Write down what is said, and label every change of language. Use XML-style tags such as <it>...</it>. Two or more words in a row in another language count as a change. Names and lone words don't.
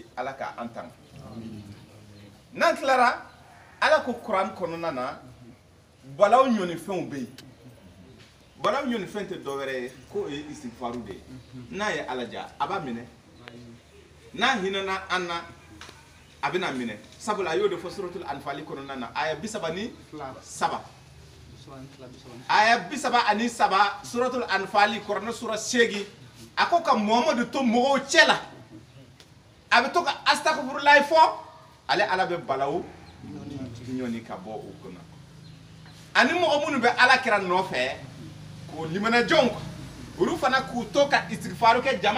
<bm>ala ka an tanga n'an tilara ala ko kuran kɔnɔna na balaw ɲɔnifɛnw bɛ yen balaw ɲɔnifɛn tɛ dɔwɛrɛ ye ko o ye istighfaru de ye n'a ye ala ja a b'a minɛ n'a hinɛna an na a bɛna minɛ sabula a y'o de fɔ suratul anfali kɔnɔna na aya 37 aya 37 suratul anfali kuranɛ sura 8 a ko ka muhamadu to mɔgɔw cɛ la a bɛ to ka astaghfirulahi fɔ ale ala bɛ balaw ɲɔni ka bɔ o kɔnɔ ani mɔgɔ minnu bɛ ala kira nɔfɛ k'o limanɛjɔnw olu fana k'u to ka istighfaru kɛ jama</bm>